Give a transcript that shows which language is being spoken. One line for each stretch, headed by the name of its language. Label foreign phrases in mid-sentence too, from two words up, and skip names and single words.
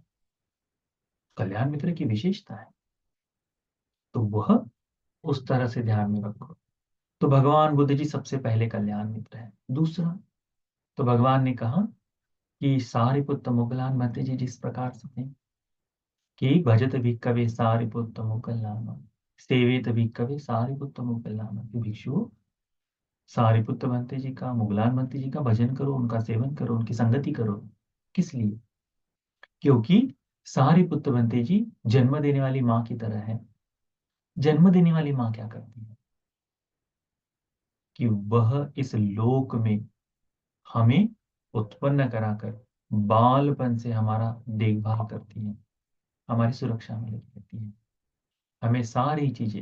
Hindi: कल्याण मित्र की विशेषता है, तो वह उस तरह से ध्यान में रखो। तो भगवान बुद्ध जी सबसे पहले कल्याण मित्र है। दूसरा, तो भगवान ने कहा कि सारिपुत्र मुगलान मते जी जिस प्रकार से थे कि
Pali: भजत भिक्खवे सारिपुत्र मुगलान, सेवित भिक्खवे सारिपुत्र मुगलान,
Hindi: कि भिक्षु सारिपुत्र भंते जी का, मुगलान भंते जी का भजन करो, उनका सेवन करो, उनकी संगति करो। किस लिए? क्योंकि सारिपुत्र भंते जी जन्म देने वाली माँ की तरह है। जन्म देने वाली माँ क्या करती है कि वह इस लोक में हमें उत्पन्न कराकर बालपन से हमारा देखभाल करती है, हमारी सुरक्षा में लगी रहती है, हमें सारी चीजें।